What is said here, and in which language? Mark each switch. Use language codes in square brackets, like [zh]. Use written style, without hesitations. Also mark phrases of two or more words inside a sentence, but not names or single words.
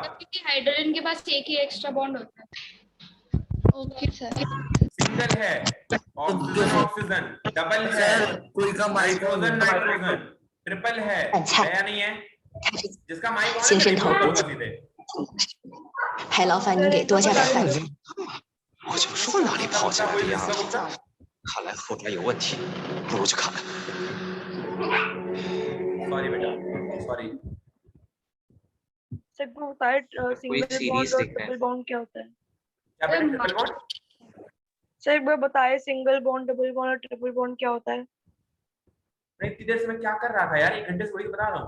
[hi] क्योंकि हाइड्रोजन के पास एक ही [en] extra bond [hi] होता है। [en] OK sir, [hi] सिंगल है। ऑक्सीजन डबल है, कोई का नाइट्रोजन ट्रिपल है, या नहीं है? जिसका [en] mic on [hi] है [zh] 海劳烦您给多加点饭。我就说哪里跑起来的样子。看来后台有问题，不如去看看。 [hi] सॉरी बेटा, सॉरी। सर को बताए सिंगल series बॉन्ड और देखना है। [en] double bond [hi] क्या होता है? क्या बेटा, [en] triple bond? [hi] सर एक बार बताए [en] single bond, double bond [hi] और [en] triple bond [hi] क्या होता है? नहीं, इतनी देर से मैं क्या कर रहा था यार, 1 घंटे से वही बता रहा हूँ।